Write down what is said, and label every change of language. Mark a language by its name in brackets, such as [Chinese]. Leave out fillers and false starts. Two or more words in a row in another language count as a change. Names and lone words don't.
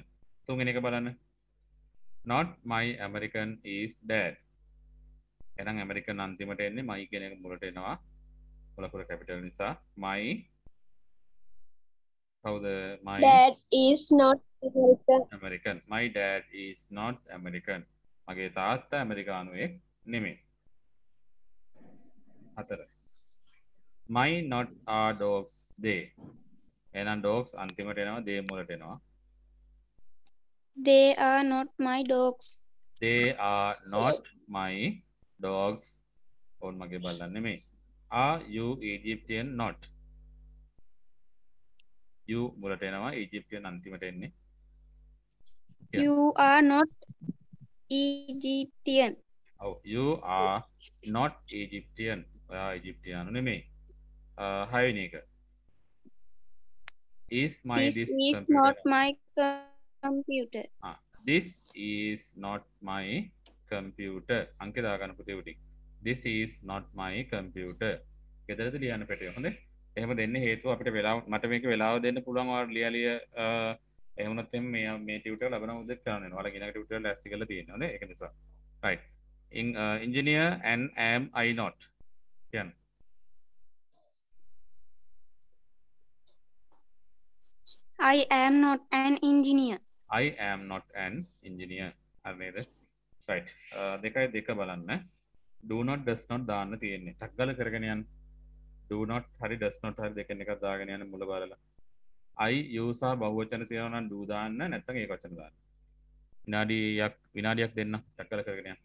[Sinhala] තුන්වෙනි එක බලන්න. [English] not my American is dad. [Sinhala] එහෙනම් American අන්තිමට එන්නේ my කියන එක මුලට එනවා. මුලකුර කැපිටල් නිසා my කවුද my [English] Dad is not American. American. My dad is not American. [Sinhala] මගේ තාත්තා ඇමරිකානුවෙක් නෙමෙයි. 4. [English] My not are dogs they. [Sinhala] එහෙනම් dogs අන්තිමට එනවා they මුලට එනවා. [English] They are not my dogs. They are not my dogs. [Sinhala] ඕන් මගේ බල්ලන් නෙමෙයි. [English] Are you Egyptian not? [Sinhala] You මුලට එනවා Egyptian අන්තිමට එන්නේ. [English] Yeah. You are not Egyptian. Oh, you are not Egyptian. [Sinhala] Egyptian නෙමෙයි. 6 වෙනි එක. [English] Is my This this is computer? not my computer. This is not my computer. [Sinhala] අංක දාගන්න පුතේ උඩින්. [English] This is not my computer. [Sinhala] ගෙදරද ලියන්න පැටිය. හොඳේ. එහෙම දෙන්න හේතුව අපිට වෙලාව මට මේක වෙලාව දෙන්න පුළුවන් ඔයාලා ලියලිය එහෙම නැත්නම් මේ ටියුටර් ලැබෙන උදේ කරන්න වෙනවා. ඔයාලා ඊළඟ ටියුටර් ලෑස්ති කරලා තියෙනවා නේ. ඒක නිසා. [English] right. Engineer and am I not? [Sinhala] කියන්න. [English] I am not an engineer. I am not an engineer. [Sinhala] හරි නේද? right. දෙකයි දෙක බලන්න. [English] do not does not [Sinhala] දාන්න තියෙන්නේ. ටක් ගාලා කරගෙන යන්න. [English] do not [Sinhala] හරි [English] does not [Sinhala] හරි දෙකෙන් එකක් දාගෙන යන්න මුල බලලා. [English] I use [Sinhala] ආ බහුවචන තියෙනවා නම් do දාන්න නැත්නම් ඒක වචන දාන්න. විනාඩියක් දෙන්න ටක් ගාලා කරගෙන යන්න.